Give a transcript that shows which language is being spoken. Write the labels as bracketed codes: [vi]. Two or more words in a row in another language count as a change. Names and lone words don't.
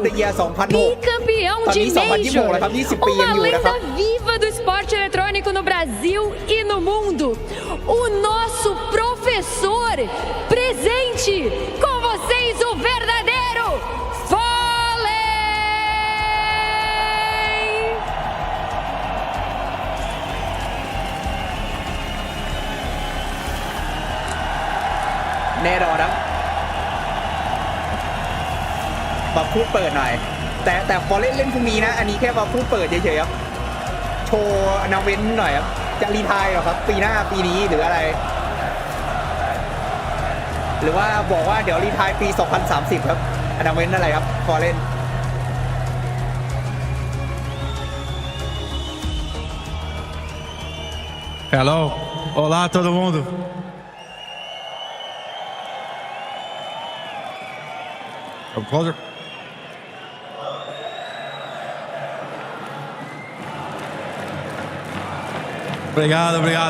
[pt] Bicampeão de Major. Uma lenda viva do esporte eletrônico no Brasil e no mundo. O nosso professor presente. Com vocês, o verdadeiro Fallen! [th] แน่นอนครับมาพูดเปิดหน่อยแต่พอเล่นพรุ่งนี้นะอันนี้แค่มาพูดเปิดเฉยๆครับโชว์นาเว้นหน่อยครับจะรีไทร์หรอครับปีหน้าปีนี้หรืออะไรหรือว่าบอกว่าเดี๋ยวรีไทร์ปี 2030 ครับนาเว้นอะไรครับพอเล่น [pt] Hello, olá todo mundo. Closer. Obrigado.